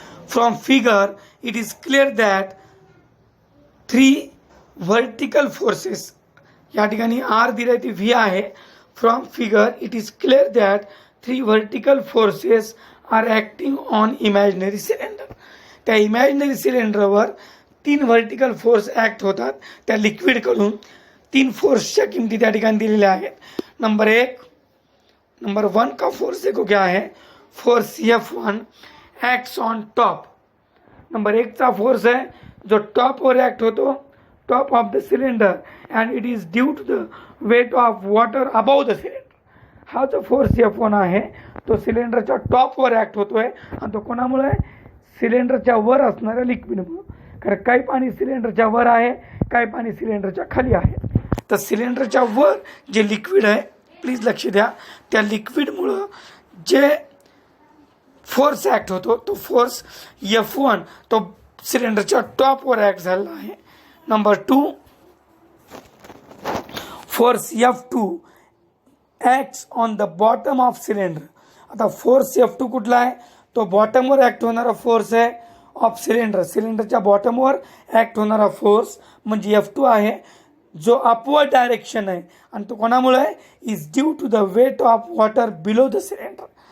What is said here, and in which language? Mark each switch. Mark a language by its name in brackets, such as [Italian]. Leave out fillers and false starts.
[English] from figure it is clear that 3 vertical forces, [Marathi] या ठिकाणी R दिले ती व्ही आहे। [English] From figure it is clear that 3 vertical forces are acting on imaginary cylinder. [Marathi] त्या imaginary सिलेंडरवर 3 vertical force act होतात त्या लिक्विडकडून। 3 फोर्सच्या किमती त्या ठिकाणी दिलेल्या आहेत। नंबर 1 [Hindi] नंबर 1 का फोर्स देखो क्या है, [English] Force F1 acts on top. [Marathi] Number 1 चा फोर्स है जो टॉपवर ॲक्ट होतो, [English] Top of the cylinder, and it is due to the weight of water above the cylinder. [Marathi] हा जो फोर्स F1 आहे तो सिलेंडरच्या टॉपवर ॲक्ट होतोय आणि तो कोणामुळे, सिलेंडरच्या वर असणाऱ्या लिक्विडमुळे. कारण काही पाणी सिलेंडरच्या वर आहे, काही पाणी सिलेंडरच्या खाली आहे. तर सिलेंडरच्या वर जे लिक्विड आहे, प्लीज लक्ष द्या, त्या लिक्विडमुळं जे फोर्स ॲक्ट होतो तो फोर्स F1 तो सिलेंडरच्या टॉपवर ॲक्ट झालेला आहे. [English] Number 2 force F2 acts on the bottom of cylinder. [Marathi] आता फोर्स F2 कुठला आहे, तो बॉटमवर ॲक्ट होणारा फोर्स आहे ऑफ सिलेंडर. सिलेंडरच्या बॉटमवर ॲक्ट होणारा फोर्स म्हणजे F2 आहे, जो अपवर्ड डायरेक्शन आहे आणि तो कोणामुळे आहे, [English] Is due to the weight of water below the cylinder.